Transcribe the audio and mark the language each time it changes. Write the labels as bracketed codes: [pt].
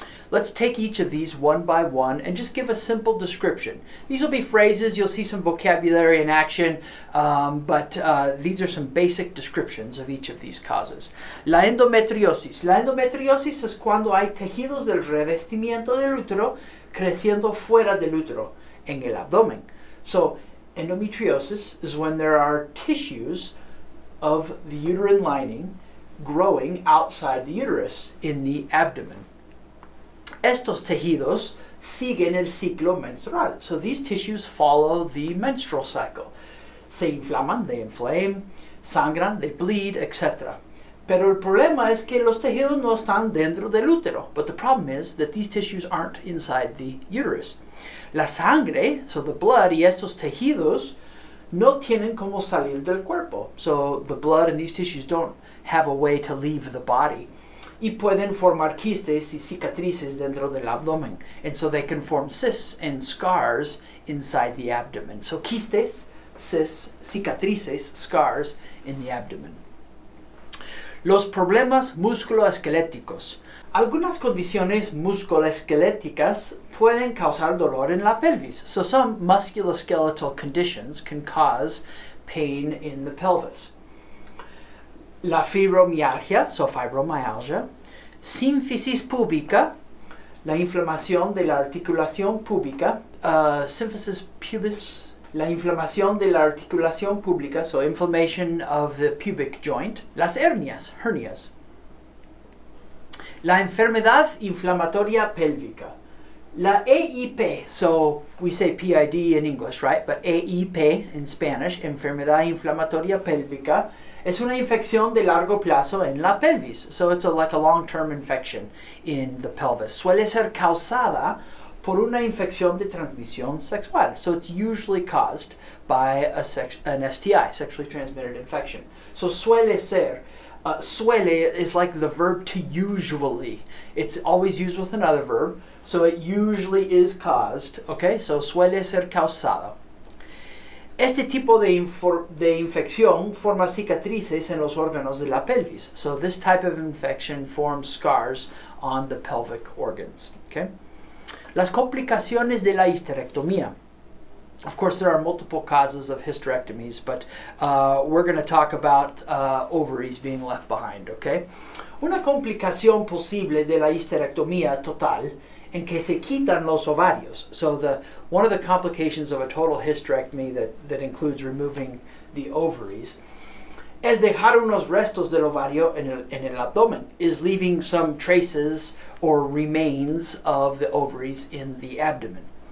[en] Let's take each of these one by one and just give a simple description. These will be phrases, you'll see some vocabulary in action, but these are some basic descriptions of each of these causes. [es] La endometriosis. La endometriosis es cuando hay tejidos del revestimiento del útero creciendo fuera del útero, en el abdomen. [en] So, endometriosis is when there are tissues of the uterine lining growing outside the uterus, in the abdomen. [es] Estos tejidos siguen el ciclo menstrual. [en] So these tissues follow the menstrual cycle. [es] Se inflaman, [en] they inflame, sangran, they bleed, etc. [es] Pero el problema es que los tejidos no están dentro del útero. [en] But the problem is that these tissues aren't inside the uterus. [es] La sangre, [en] so the blood, [es] y estos tejidos no tienen como salir del cuerpo. [en] So the blood and these tissues don't have a way to leave the body. [es] Y pueden formar quistes y cicatrices dentro del abdomen. [en] And so they can form cysts and scars inside the abdomen. So quistes, cysts, cicatrices, scars in the abdomen. [es] Los problemas musculoesqueléticos. Algunas condiciones musculoesqueléticas pueden causar dolor en la pelvis. [en] So some musculoskeletal conditions can cause pain in the pelvis. [es] La fibromialgia, so fibromyalgia. Sínfisis púbica, la inflamación de la articulación púbica. [en] Symphysis pubis, [es] la inflamación de la articulación púbica, [en] so inflammation of the pubic joint. [es] Las hernias, hernias. La enfermedad inflamatoria pélvica. [en] La EIP, so we say PID in English, right? But EIP in Spanish, [es] enfermedad inflamatoria pélvica, es una infección de largo plazo en la pelvis. [en] So it's like a long-term infection in the pelvis. [es] Suele ser causada por una infección de transmisión sexual. [en] So it's usually caused by an STI, sexually transmitted infection. So [es] suele ser. [en] Suele is like the verb to usually. It's always used with another verb. So it usually is caused. [es] Okay, so suele ser causado. Este tipo de infección forma cicatrices en los órganos de la pelvis. [en] So this type of infection forms scars on the pelvic organs. Okay? [es] Las complicaciones de la hysterectomía. [en] Of course, there are multiple causes of hysterectomies, but we're going to talk about ovaries being left behind, okay? [es] Una complicación posible de la hysterectomía total en que se quitan los ovarios. [en] So one of the complications of a total hysterectomy that includes removing the ovaries [es] es dejar unos restos del ovario en el abdomen, [en] is leaving some traces or remains of the ovaries in the abdomen.